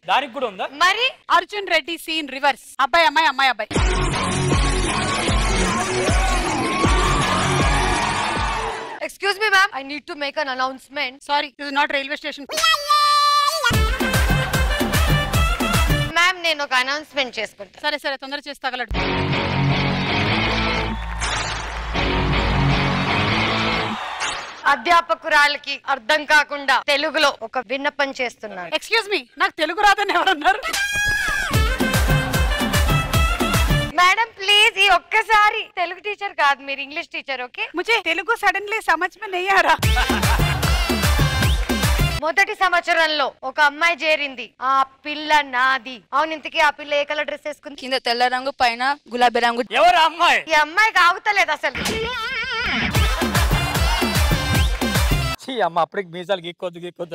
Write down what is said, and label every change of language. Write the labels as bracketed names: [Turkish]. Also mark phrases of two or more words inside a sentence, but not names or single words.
[Telugu] దానికి కూడా ఉందా? మరి అర్జున్ రెడ్డి సీన్ రివర్స్. అబ్బాయి అమ్మాయి, అమ్మాయి అబ్బాయి. [English] Excuse me ma'am, I need to make an announcement. Sorry, this is not railway station. Ma'am, [Telugu] నేను ఒక అనౌన్స్మెంట్ చేసుకుంటా. సరే సరే, తొందర చేసి తగలడు. అధ్యాపకురాలకి అర్థం కాకుండా తెలుగులో ఒక విన్నపం చేస్తున్నాను. [English] excuse me, [Telugu] నాకు తెలుగు రాదని ఎవరన్నారు? [English] madam please, [Telugu] ఈ ఒక్కసారి తెలుగు టీచర్ కాదు, మీరు [English] English teacher. [Telugu] ఓకే, [Hindi] मुझे తెలుగు సడన్లీ समझ में नहीं आ रहा. [Telugu] మొదటి సంవత్సరంలో ఒక అమ్మాయి చేరింది. ఆ పిల్ల నాది. అవును, ఇంతకీ ఆ పిల్ల ఏ కలర్ డ్రెస్ వేసుకుంది? కింద తెల్ల రంగు, పైన గులాబీ రంగు. ఎవరు అమ్మాయి? ఈ అమ్మాయికి ఆగుతలేదు అసలు. అమ్మ అప్పటికి మీసాలు గీక్కొద్దు.